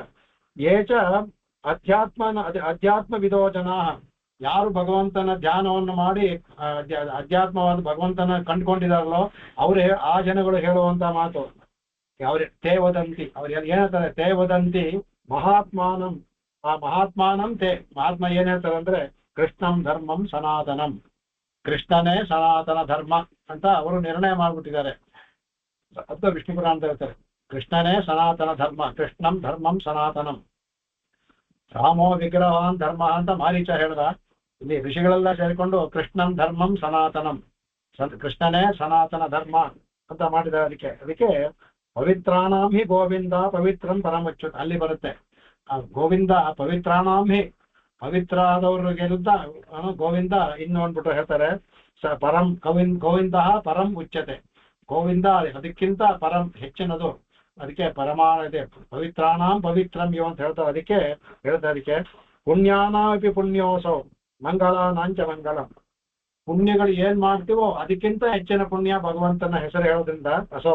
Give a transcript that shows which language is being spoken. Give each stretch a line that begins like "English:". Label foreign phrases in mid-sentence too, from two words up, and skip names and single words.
Sanskrit: ಏಚ ಅಧ್ಯಾತ್ಮ ವಿದೋ ಜನ,
Kannada: ಯಾರು ಭಗವಂತನ ಧ್ಯಾನವನ್ನು ಮಾಡಿ ಅಧ್ಯಾತ್ಮವಾದ ಭಗವಂತನ ಕಂಡುಕೊಂಡಿದಾರಲ್ಲೋ ಅವರೇ ಆ ಜನಗಳು ಹೇಳುವಂತ ಮಾತು. ಅವ್ರ
Sanskrit: ತೇ ವದಂತಿ,
Kannada: ಅವ್ರು ಏನ್ ಹೇಳ್ತಾರೆ,
Sanskrit: ತೇ ವದಂತಿ ಮಹಾತ್ಮಾನಂ,
Kannada: ಆ
Sanskrit: ಮಹಾತ್ಮಾನಂ ತೇ,
Kannada: ಮಹಾತ್ಮ ಏನ್ ಹೇಳ್ತಾರೆ ಅಂದ್ರೆ
Sanskrit: ಕೃಷ್ಣಂ ಧರ್ಮಂ ಸನಾತನಂ,
Kannada: ಕೃಷ್ಣನೇ ಸನಾತನ ಧರ್ಮ ಅಂತ ಅವರು ನಿರ್ಣಯ ಮಾಡ್ಬಿಟ್ಟಿದ್ದಾರೆ. ಅಂತ ವಿಷ್ಣು ಪುರಾಣ ಅಂತ ಹೇಳ್ತಾರೆ, ಕೃಷ್ಣನೇ ಸನಾತನ ಧರ್ಮ,
Sanskrit: ಕೃಷ್ಣಂ ಧರ್ಮಂ ಸನಾತನಂ. ರಾಮೋ ವಿಗ್ರಹಾನ್ ಧರ್ಮ
Kannada: ಅಂತ ಮಾರೀಚ ಹೇಳ್ದ. ಇಲ್ಲಿ ಋಷಿಗಳೆಲ್ಲ ಸೇರಿಕೊಂಡು
Sanskrit: ಕೃಷ್ಣಂ ಧರ್ಮಂ ಸನಾತನಂ,
Kannada: ಕೃಷ್ಣನೇ ಸನಾತನ ಧರ್ಮ ಅಂತ ಮಾಡಿದ್ದಾರೆ. ಅದಕ್ಕೆ
Sanskrit: ಪವಿತ್ರಾಣಾಂ ಹಿ ಗೋವಿಂದ ಪವಿತ್ರಂ ಪರಮಚ್ಯುತ
Kannada: ಅಲ್ಲಿ ಬರುತ್ತೆ. ಆ
Sanskrit: ಗೋವಿಂದ ಪವಿತ್ರಾಣಾಂ ಹಿ,
Kannada: ಪವಿತ್ರ ಆದವ್ರಿಗೆಲ್ಲ ಗೋವಿಂದ ಇನ್ನು ಅಂದ್ಬಿಟ್ಟು ಹೇಳ್ತಾರೆ
Sanskrit: ಪರಂ ಗೋವಿಂದ ಪರಂ ಉಚ್ಯತೆ,
Kannada: ಗೋವಿಂದ ಅದಕ್ಕಿಂತ ಪರಂ ಹೆಚ್ಚಿನದು, ಅದಕ್ಕೆ
Sanskrit: ಪರಮಾಣತೆ ಪವಿತ್ರಾಣಾಂ ಪವಿತ್ರಂ ಇವ
Kannada: ಅಂತ ಹೇಳ್ತಾರೆ. ಅದಕ್ಕೆ ಹೇಳ್ತಾರೆ, ಅದಕ್ಕೆ
Sanskrit: ಪುಣ್ಯಾನಾಪಿ ಪುಣ್ಯೋಸೌ ಮಂಗಳಾನಾಂಚ ಮಂಗಳಂ,
Kannada: ಪುಣ್ಯಗಳು ಏನ್ ಮಾಡ್ತೀವೋ ಅದಕ್ಕಿಂತ ಹೆಚ್ಚಿನ ಪುಣ್ಯ ಭಗವಂತನ ಹೆಸರು ಹೇಳೋದ್ರಿಂದ ಅಸೌ.